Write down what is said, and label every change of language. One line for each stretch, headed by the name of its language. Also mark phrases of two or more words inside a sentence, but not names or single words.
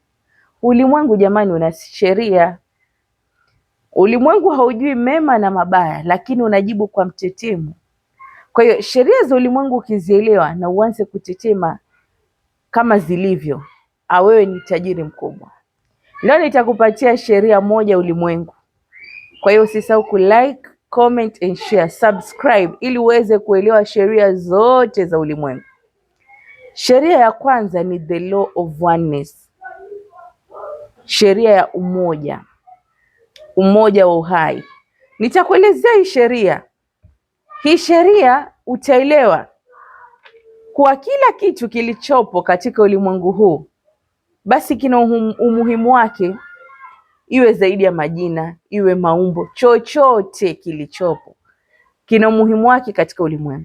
Swahili: Ulimwengu jamani, una sheria. Ulimwengu haujui mema na mabaya, lakini unajibu kwa mtetemo. Kwa hiyo sheria za ulimwengu ukizielewa na uanze kutetema kama zilivyo, wewe ni tajiri mkubwa. Leo nitakupatia sheria moja ulimwengu. Kwa hiyo usisahau kulike,
English: comment and share, subscribe
Swahili: ili uweze kuelewa sheria zote za ulimwengu. Sheria ya kwanza ni
English: the law of oneness.
Swahili: Sheria ya umoja. Umoja wa uhai. Nitakuelezea hii sheria. Hii sheria utaelewa kwa kila kitu kilichopo katika ulimwengu huu basi kina umuhimu wake, iwe zaidi ya majina, iwe maumbo, chochote kilichopo kina umuhimu wake katika ulimwengu.